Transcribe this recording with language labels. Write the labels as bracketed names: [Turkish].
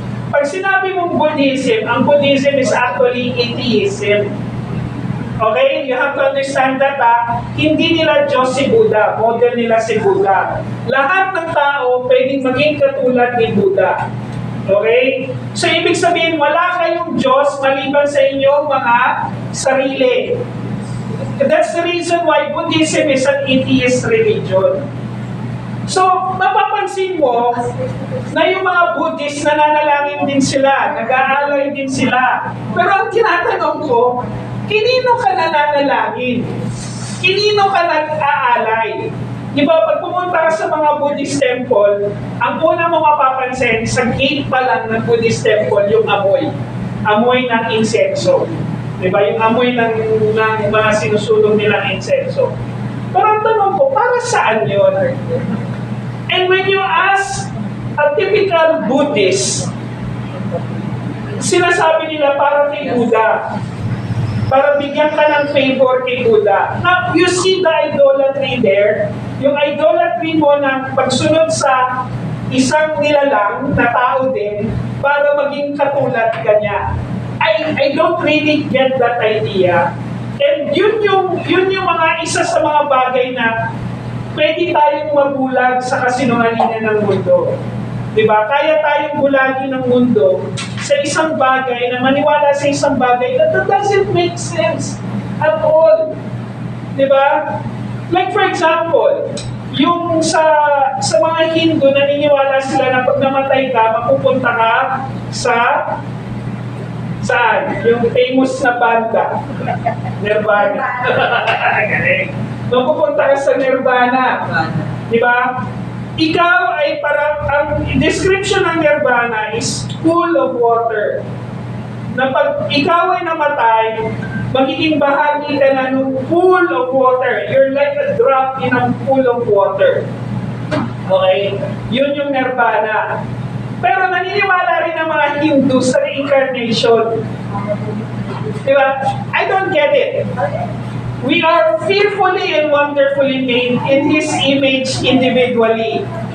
[Filipino] Pag sinabi mong Buddhism, ang Buddhism [English] is actually atheism. [Filipino] Okay? [English] You have to understand that, [Filipino] hindi nila Diyos si Buddha, model nila si Buddha. Lahat ng tao pwedeng maging katulad ni Buddha. Okay? So, ibig sabihin, wala kayong Diyos maliban sa inyong mga sarili. [English] That's the reason why Buddhism is an atheist religion. [Filipino] So, mapapansin mo na yung mga Buddhist nananalangin din sila, nag-aalay din sila. Pero ang tinatanong ko, kinino ka nananalangin? Kinino ka nag-aalay? Di ba, pag pumunta ka sa mga Buddhist temple, ang una mo mapapansin, sa gate pa lang ng Buddhist temple, yung amoy. Amoy ng insenso. Di ba, yung amoy ng mga sinusulong nilang insenso. Pero ang tanong ko, para saan yun? [English] And when you ask a typical Buddhist, [Filipino] sinasabi nila para kay Buddha. Para bigyan ka ng favor kay Buddha. [English] Now, you see the idolatry there. [Filipino] Yung idolatry mo ng pagsunod sa isang nilalang na tao din para maging katulad ka niya. [English] I don't really get that idea. [Filipino] And yun yung mga isa sa mga bagay na pwede tayong mabulag sa kasinungalingan ng mundo. Diba? Kaya tayong bulagin ng mundo sa isang bagay, na maniwala sa isang bagay [English] that doesn't make sense at all. [Filipino] Diba? [English] Like for example, [Filipino] yung sa mga Hindu, naniniwala sila na pag namatay ka, mapupunta ka saan? Yung famous na banda. Nirvana. Galing. Mapupunta ka sa Nirvana. Di ba? Ikaw ay parang, ang description ng Nirvana [English] is pool of water. [Filipino] Na pag ikaw ay namatay, magiging bahagi ka na ng [English] pool of water. You're like a drop in a pool of water. [Filipino] Okay? Yun yung Nirvana. Pero naniniwala rin ang mga Hindu sa reincarnation. [English] Diba? I don't get it. We are fearfully and wonderfully made in His image individually.